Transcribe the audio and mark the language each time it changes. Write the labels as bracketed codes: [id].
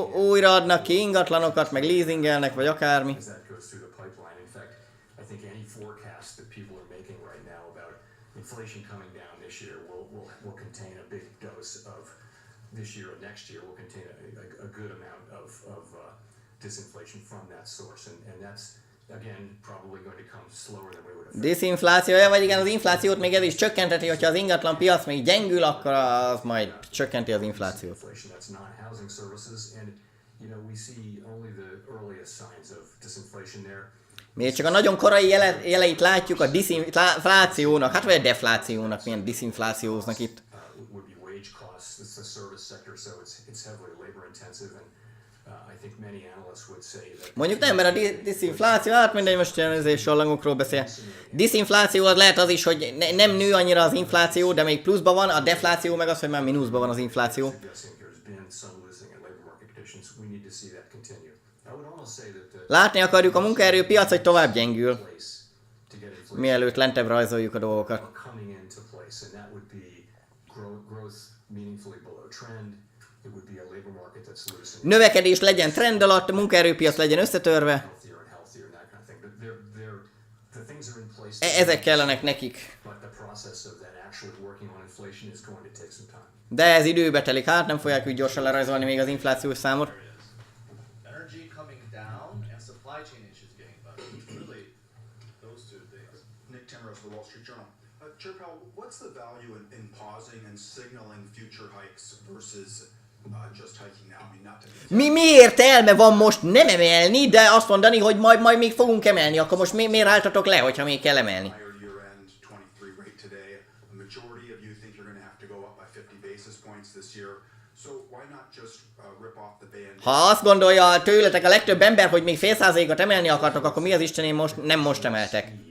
[hu] újra adnak ki ingatlanokat, meg leasingelnek, vagy akármi. [en] as that goes through the pipeline. In fact, I think any forecast that people are making right now about inflation coming down this year will contain a big dose of this year and next year will contain a good amount of disinflation from that source, and that's again probably going to come slower than we would have. [hu] Diszinflációja, vagy igen, az inflációt még ez is csökkenteti, hogyha az ingatlan piac még gyengül, akkor az majd csökkenti az inflációt. [en] Inflation, that's non-housing services, and you know we see only the earliest signs of disinflation there. [hu] Még csak a nagyon korai jeleit látjuk a diszinflációnak, hát vagy a deflációnak, milyen diszinflációznak itt. [en] Would be wage costs. It's the service sector, so it's heavily labor intensive, and I think many analysts would say that. [hu] Mondjuk nem, mert a diszinfláció, hát mindegy, most ilyen sallangokról beszél. Diszinfláció az lehet az is, hogy nem nő annyira az infláció, de még pluszban van, a defláció meg az, hogy már mínuszban van az infláció. [en] Suggesting there's been some losing in labor market conditions. We need to see that continue. I would almost say that the [hu] Látni akarjuk a munkaerőpiac, hogy tovább gyengül, [en] place to get inflation [hu] mielőtt lentebb rajzoljuk a dolgokat. [en] are coming into place, and that would be growth meaningfully below trend. It would be a labor market that's losing [hu] Növekedés legyen trend alatt, a munkaerőpiac legyen összetörve, [en] healthier and healthier and that kind of thing. But the things are in place. [hu] ezek kellenek nekik. [en] But the process of that actually working on inflation is going to take some time. [hu] De ez időbe telik, hát nem fogják úgy gyorsan lerajzolni még az inflációs számot. [en] Energy coming down and supply chain issues getting better. Really, those two things. Nick Timrose of the Wall Street Journal. Chair Powell, what's the value in pausing and signaling future hikes versus just hiking now? I mean, not to [hu] Mi értelme van most nem emelni, de azt mondani, hogy majd még fogunk emelni, akkor most miért álltatok le, hogyha még kell emelni? [en] higher year-end 23 rate today. A majority of you think you're going to have to go up by 50 basis points this year. So why not just rip off the band? [hu] Ha azt gondolja tőletek a legtöbb ember, hogy még fél százalékot emelni akartok, akkor mi az Istenén most emeltek?